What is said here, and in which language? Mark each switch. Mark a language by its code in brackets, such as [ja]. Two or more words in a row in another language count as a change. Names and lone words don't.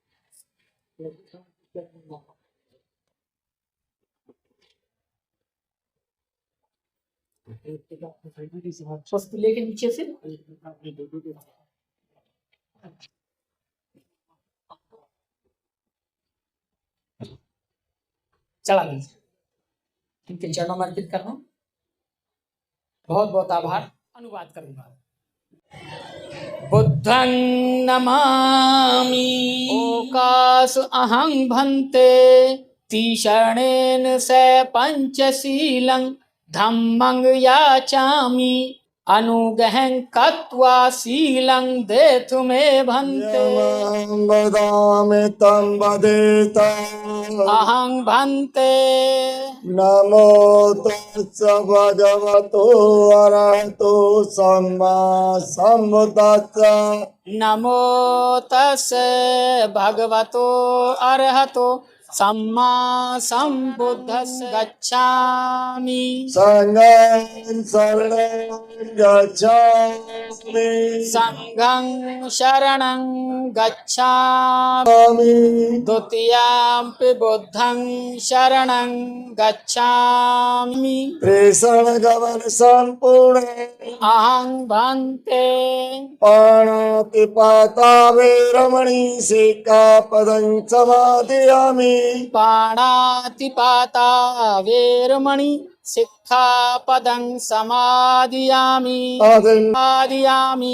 [hi] पुष्प लेके नीचे से चला लीजिए, इनके चरणों में अर्पित करना। बहुत बहुत आभार। अनुवाद करूंगा। [pi] बुद्धं नमामि ओकास अहं भन्ते तीशरणेन से पंचशीलं धम्मं याचामि अनुगहं कत्वा शीलं देतु मे भन्ते वदामि तं वदेत अहं भन्ते। नमो तस्स भगवतो अरहतो सम्मा सम्बुद्धस्स नमो तस्स भगवतो अरहतो सम्मा सम्बुद्धस्स। गच्छामि संघं शरणं गच्छामि संघं शरणं गच्छामि द्वितीयंपि बुद्धं शरणं गच्छामि त्रिशरणगमन संपूर्णे अहं भन्ते पाणातिपाता वैरमणि सिक्खापदं समादयामि पाणातिपाता वेरमणि सिक्खापदं समादियामि समादियामि